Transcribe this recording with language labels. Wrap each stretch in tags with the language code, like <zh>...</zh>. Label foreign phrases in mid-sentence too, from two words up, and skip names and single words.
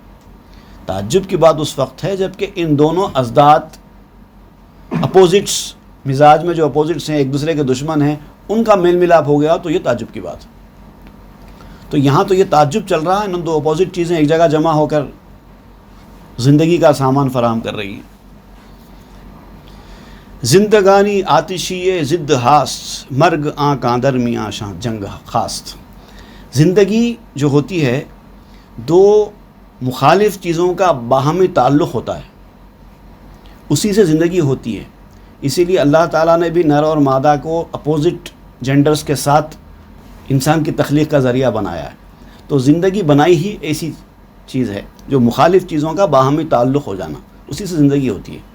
<ur>تعجب کی بات اس وقت ہے جب کہ ان دونوں ازداد، اپوزٹس، مزاج میں جو اپوزٹس ہیں، ایک دوسرے کے دشمن ہیں، ان کا میل ملاپ ہو گیا تو یہ تعجب کی بات ہے. تو یہاں تو یہ تعجب چل رہا ہے، ان دو اپوزٹ چیزیں ایک جگہ جمع ہو کر زندگی کا سامان فراہم کر رہی ہیں.</ur> <fa>زندگانی آتشی ضد ہاست، مرگ آنکاں درمیاں شاں جنگ خاست.</fa> <ur>زندگی جو ہوتی ہے دو مخالف چیزوں کا باہمی تعلق ہوتا ہے، اسی سے زندگی ہوتی ہے. اسی لیے اللہ تعالیٰ نے بھی نر اور مادہ کو</ur> <en>opposite genders</en> <ur>کے ساتھ انسان کی تخلیق کا ذریعہ بنایا ہے. تو زندگی بنائی ہی ایسی چیز ہے جو مخالف چیزوں کا باہمی تعلق ہو جانا، اسی سے زندگی ہوتی ہے.</ur>